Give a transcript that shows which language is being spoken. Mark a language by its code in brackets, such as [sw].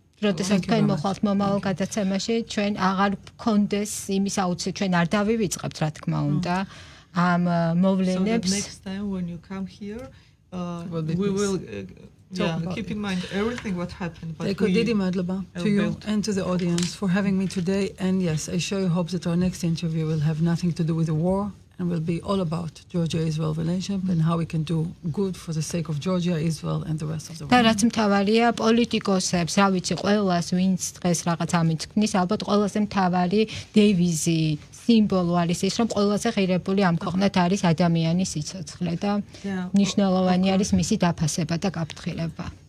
[ka] როდესაც თქვენ მოხვალთ მომავალ გადაცემაში, ჩვენ აღარ გქონდეს იმის აუცილებლად, ჩვენ არ დავივიწყებთ, რა თქმა უნდა, ამ მოვლენებს. [en] Next time when you come here, we will keep in mind everything what happened. Thank you, [ka] დიდი მადლობა [en] to you and to the audience for having me today. And yes, I sure hope that our next interview will have nothing to do with the war. And will be all about Georgia-Israel relationship and how we can do good for the sake of Georgia, Israel, and the rest of the world. [ka] და რაც მთავარია პოლიტიკოსებს, რა ვიცი, ყველას ვინც დღეს რაღაც ამითქმის, ალბათ ყველაზე მთავარი დევიზი, სიმბოლო არის ის, რომ ყველაზე ღირებული ამ ქვეყნად არის ადამიანის სიცოცხლე და მნიშვნელოვანი არის მისი დაფასება და გაფრთხილება.